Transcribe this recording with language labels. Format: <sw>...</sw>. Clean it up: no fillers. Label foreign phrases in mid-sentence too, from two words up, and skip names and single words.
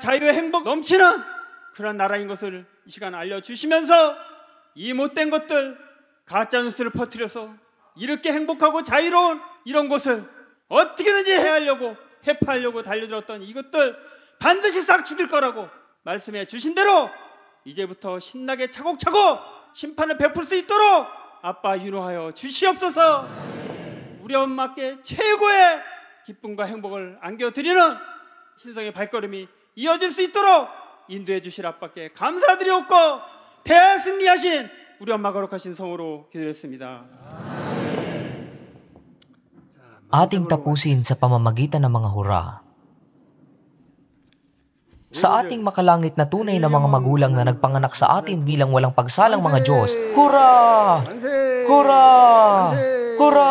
<ko>자유의 행복 넘치는 그런 나라인 것을 이 시간 알려주시면서 이 못된 것들 가짜뉴스를 퍼뜨려서 이렇게 행복하고 자유로운 이런 곳을 어떻게든지 해하려고 회파하려고 달려들었던 이것들 반드시 싹 죽일 거라고 말씀해 주신 대로 이제부터 신나게 차곡차곡 심판을 베풀 수 있도록 아빠 인도하여 주시옵소서. 우리 엄마께 최고의 기쁨과 행복을 안겨드리는 신성의 발걸음이 이어질 수 있도록 인도해 주실 아빠께 감사드리옵고 대승리하신 우리 엄마 거룩하신 성으로 기도했습니다.</ko> <tl>Ating tapusin sa pamamagitan ng mga hura. Sa ating makalangit na tunay na mga magulang na nagpanganak sa atin bilang walang pagsalang mga Diyos, hura! Hura! Hura!</tl>